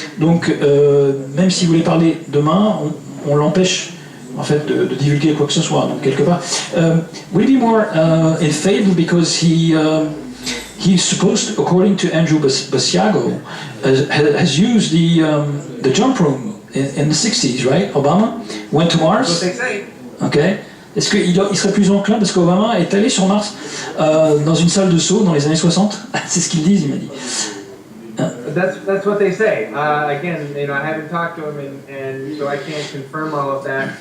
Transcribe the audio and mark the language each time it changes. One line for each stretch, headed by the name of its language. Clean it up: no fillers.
French: Donc même s'il voulait parler demain, on l'empêche en fait de divulguer quoi que ce soit. Donc quelque part,
English: will be more in favor because he's supposed, according to Andrew Basiago, has used the jump room in the 60s, right? Obama went to Mars. That's what they say. Okay.
French: Est-ce qu'il serait plus enclin, parce qu'Obama est allé sur Mars dans une salle de saut dans les années 60? C'est ce qu'ils disent, il m'a dit.
English: That's what they say. Again, I haven't talked to him, and so I can't confirm all of that.